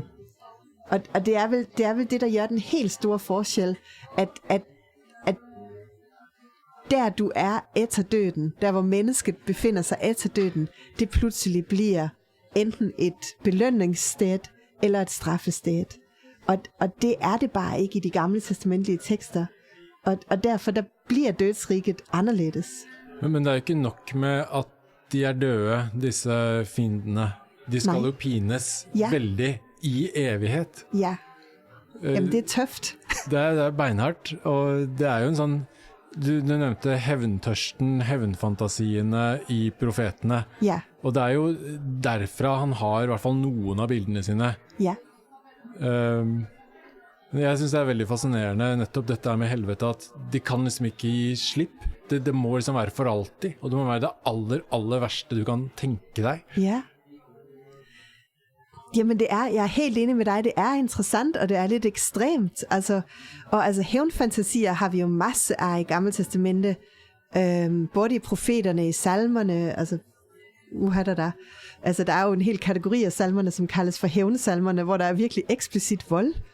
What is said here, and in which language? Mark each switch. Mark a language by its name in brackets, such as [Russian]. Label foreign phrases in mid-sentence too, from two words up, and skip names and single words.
[Danish] Og det er vel det, der gør den helt store forskel, at der du er efter døden, der hvor mennesket befinder sig efter døden, det pludselig bliver enten et belønningssted eller et straffested. Og det er det bare ikke i de gamle testamentlige tekster. Og derfor der bliver dødsriget anderledes. [Norwegian] Men det er ikke nok med at de er døde, disse fiendene. De skal jo pines veldig i evighet. Ja. Jamen det er tøft. det er beinhardt, og det er jo en sånn, du nevnte hevntørsten, hevnfantasiene i profetene. Ja. Og det er jo derfra han har i hvert fall noen av bildene sine. Ja. Jeg synes det er veldig fascinerende nettopp dette med helvete, at de kan liksom ikke gi slipp. Det må liksom være for alltid, og det må være det aller verste du kan tenke deg. Ja. [Danish] Jamen jeg er helt enig med dig, det er interessant, og det er lidt ekstremt. Altså hævnfantasier har vi jo masse af i Gamle Testamente, både i profeterne, i salmerne, altså der er jo en hel kategori af salmerne, som kaldes for hævnsalmerne, hvor der er virkelig eksplicit vold.